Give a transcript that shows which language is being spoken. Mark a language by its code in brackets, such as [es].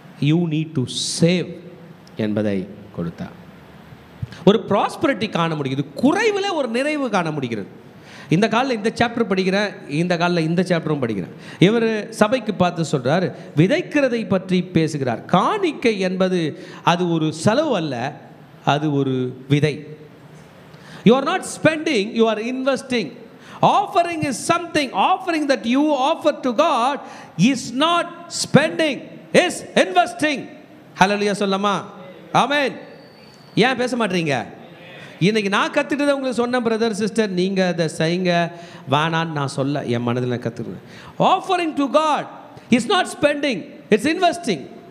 [en] you need to save [ta] என்பதை கொடுத்தா ஒரு ப்ராஸ்பரிட்டி காண முடியுது, குறைவில் ஒரு நிறைவு காண முடிகிறது. இந்த காலில் இந்த சாப்டர் படிக்கிறேன், இந்த காலில் இந்த சாப்டரும் படிக்கிறேன். இவர் சபைக்கு பார்த்து சொல்கிறார், விதைக்கிறதை பற்றி பேசுகிறார். காணிக்கை என்பது அது ஒரு செலவு அல்ல, அது ஒரு விதை. [en] You are not spending, you are investing. Offering is something. Offering that you offer to God is not spending, is investing. [ta] Hallelujah சொல்லமா? ஆமென். ஏன் பேச மாட்டீங்க? இன்றைக்கி நான் கற்றுக்கிட்டதை உங்களுக்கு சொன்னேன் பிரதர் சிஸ்டர், நீங்கள் அதை செய்யுங்க வேணான்னு நான் சொல்ல, என் மனதில் நான் கற்றுக்கிறேன். [en] Offering to God is not spending, it's investing.